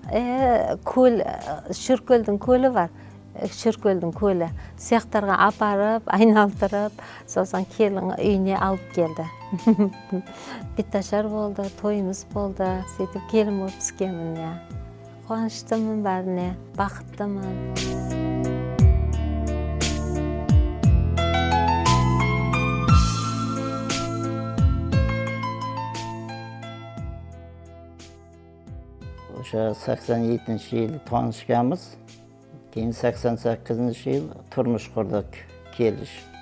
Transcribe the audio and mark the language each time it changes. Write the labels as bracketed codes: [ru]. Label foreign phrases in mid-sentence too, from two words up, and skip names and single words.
[kk] Шүркөлдің көлі бар. Шүркөлдің көлі. Сияқтарға апарып, айналдырып, сосын келін үйіне алып келді. Бетташар болды, тойымыз болды. Сөйтіп келін болып түскенмін. Қуаныштымын бәріне, бақыттымын. [uz] O'sha 87-yil tanishganmiz. Keyin 88-yil turmush qurdik, kelish.